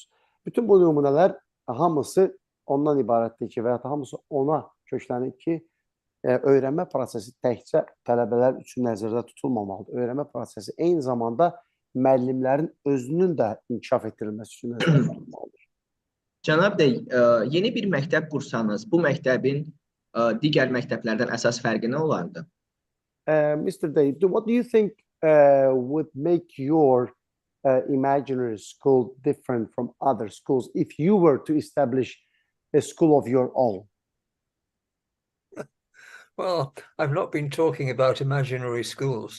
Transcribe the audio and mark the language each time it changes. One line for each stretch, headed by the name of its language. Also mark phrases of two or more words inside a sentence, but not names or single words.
Azerbaijani: Bütün bu nümunələr hamısı ondan ibarətdir ki, və yaxud da hamısı ona köklənir ki, öyrənmə prosesi təkcə tələbələr üçün nəzərdə tutulmamalıdır. Öyrənmə prosesi eyni zamanda müəllimlərin özünün də inkişaf etdirilməsi üçün nəzərdə tutulmalıdır. Cənab Dey, yeni bir məktəb qursanız, bu məktəbin digər məktəblərdən əsas fərqi nə olardı?
English: Mr. Dey, what do you think would make your imaginary school different from other schools if you were to establish a school of your own? Well, I've not been talking about imaginary schools.